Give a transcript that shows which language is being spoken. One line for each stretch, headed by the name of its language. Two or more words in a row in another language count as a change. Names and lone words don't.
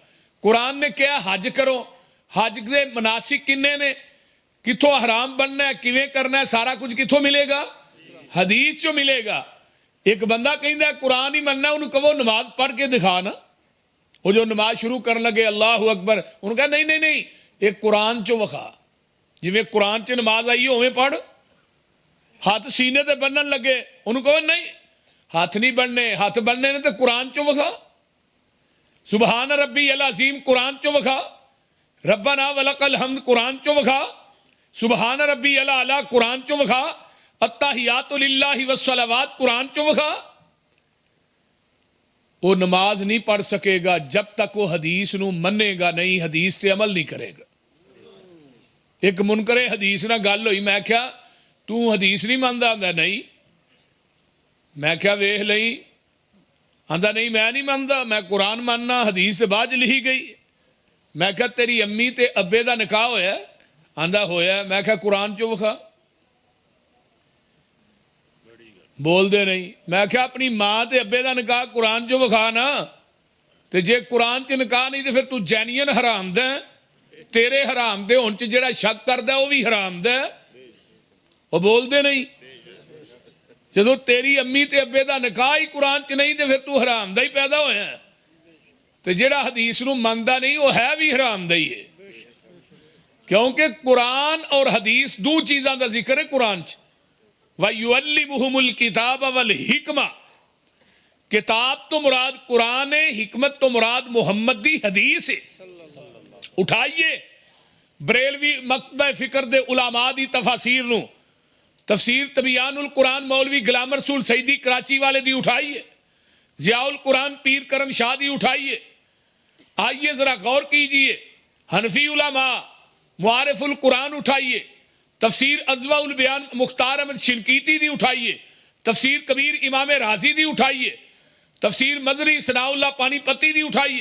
Punjabi: قرآن نے کہا حج کرو، حج دے مناسک کنے نے، کتھوں حرام بننا ہے، کیویں کرنا ہے، سارا کچھ کتھوں ملے گا؟ حدیث چو ملے گا۔ ایک بندہ کہندا ہے قرآن ہی مننا ہے، انہوں کہو نماز پڑھ کے دکھا نا۔ وہ جو نماز شروع کرن لگے
Arabic: اللہ اکبر،
Punjabi: انہوں کہا نہیں نہیں نہیں، ایک قرآن چو وکھا، جویں قرآن چ نماز آئی اوویں پڑھ۔ ہاتھ سینے تے بنن لگے، انہوں کہو نہیں ہاتھ نہیں بننے، ہاتھ بننے نے تو قرآن چو وکھا۔
Arabic: سبحان ربی العظیم
Punjabi: قرآن چو وکھا،
Arabic: ربنا ولک الحمد
Punjabi: قرآن چو وکھا،
Arabic: سبحان ربی الاعلی
Punjabi: قرآن چو وکھا،
Arabic: التحیات للہ والصلوات
Punjabi: قرآن چو وکھا۔ وہ نماز نہیں پڑھ سکے گا جب تک وہ حدیث نو منے گا نہیں، حدیث تے عمل نہیں کرے گا۔ ایک منکر حدیث نہ گل ہوئی، میں کہا تو حدیث نہیں ماندا؟ آندا نہیں۔ میں کہا ویکھ لئی آندا نہیں میں نہیں مانتا، میں قرآن ماننا، حدیث تے بعد لکھی گئی۔ میں کہا تیری امی تے ابے دا نکاح ہویا ہے؟ آندا ہویا ہے۔ میں کہا قرآن چو وکھا، بول دے نہیں۔ میں کہا اپنی ماں تے ابے دا نکاح قرآن چو وکھا نا، تے جے قرآن چ نکاح نہیں تے پھر تو جینین حرام دے، تیرے حرام دے ہون چ جڑا شک کردا وہ بھی حرام دے، وہ بول دے نہیں۔ جدو تیری امی تے ابے دا نکاح ہی قرآن چ نہیں تے پھر تو حرام دا ہی پیدا ہویا ہے، تے جڑا حدیث نو مندا نہیں وہ ہے بھی حرام دا ہی ہے، کیونکہ قرآن اور حدیث دو چیزاں دا ذکر ہے قرآن چ۔
Arabic: وَيُعَلِّمُهُمُ الْكِتَابَ وَالْحِکْمَةَ،
Punjabi: کتاب تو مراد قرآن ہے، حکمت تو مراد محمد دی حدیث ہے۔ اٹھائیے بریلوی مکتبہ فکر دے علماء دی تفاسیر نو، تفسیر تبیان القرآن مولوی غلام رسول سیدی کراچی والے دی اٹھائیے، ضیاء القرآن پیر کرم شاہ دی اٹھائیے، آئیے ذرا غور کیجئے، حنفی علماء معارف القرآن اٹھائیے، تفسیر اضواء البیان مختار احمد شنقیطی دی اٹھائیے، تفسیر کبیر امام رازی دی اٹھائیے، تفسیر مدری ثناء اللہ پانی پتی دی اٹھائیے۔